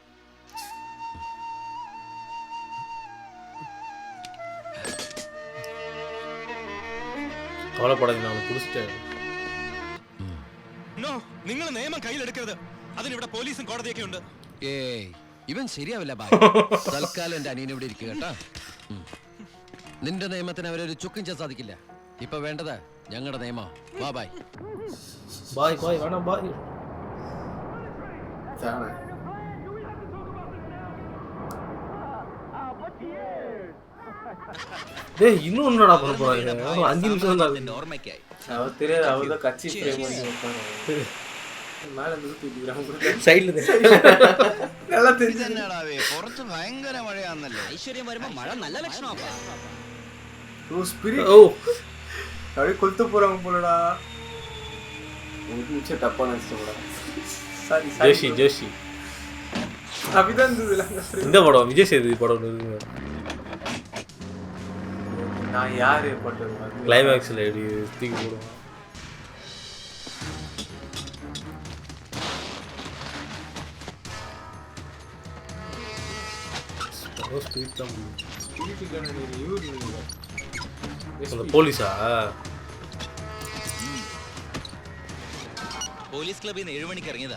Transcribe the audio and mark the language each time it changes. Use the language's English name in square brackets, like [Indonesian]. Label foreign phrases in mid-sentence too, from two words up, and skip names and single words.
[Malayalam] നിങ്ങൾ നിയമം കയ്യിലെടുക്കരുത്. അതിനിവിടെ പോലീസും കോടതിയൊക്കെ ഉണ്ട്. ഏയ് ഇവൻ ശരിയാവില്ല ബായ്. തൽക്കാലം എന്റെ അനിയൻ ഇവിടെ ഇരിക്കുക കേട്ടാ. നിന്റെ നിയമത്തിന് അവരൊരു ചുക്കും ചെയ്യാൻ സാധിക്കില്ല. ഇപ്പൊ വേണ്ടത് ഞങ്ങളുടെ നിയമം. വാ ബായ്. ബായ് ബായ് വേണം ബായ്. [Tamil] இன்னும் என்னடா பண்ண போறாங்க? 5 நிமிஷம் தான் ஓர்மைக்காய். அவர் தெரியாது, அவர் தான் கட்சி ஃப்ரேம் பண்ணி வைப்பாங்க. மேல நிறுத்தி விடுறாங்க. സൈഡിൽ நல்லா தெரிஞ்சு. [Malayalam] എന്നടാവേ പുറത്ത് ഭയങ്കര മഴയാന്നല്ലേ. ഐശ്വര്യം വരുമ്പോ മഴ നല്ല ലക്ഷണമാ. [Tamil] ஓ ஸ்பிரிட். ஓ அப்படியே கொளுத்து போறாங்க போலடா. ஒரு நிமிஷம் தப்பா நினைச்சிட்டோம்டா. சாரி ஜோஷி ஜோஷி. அப்படிதான் இருந்ததுல இந்த படம் விஜய் சேதுபதி படம் இருக்கு. நான் யாரு போட்டது கிளைமேக்ஸ்ல எப்படி தூக்கி போடுவான். [Malayalam] പോലീസാ? പോലീസ് ക്ലബിൽ നിന്ന് 7 മണിക്ക് ഇറങ്ങിയതാ.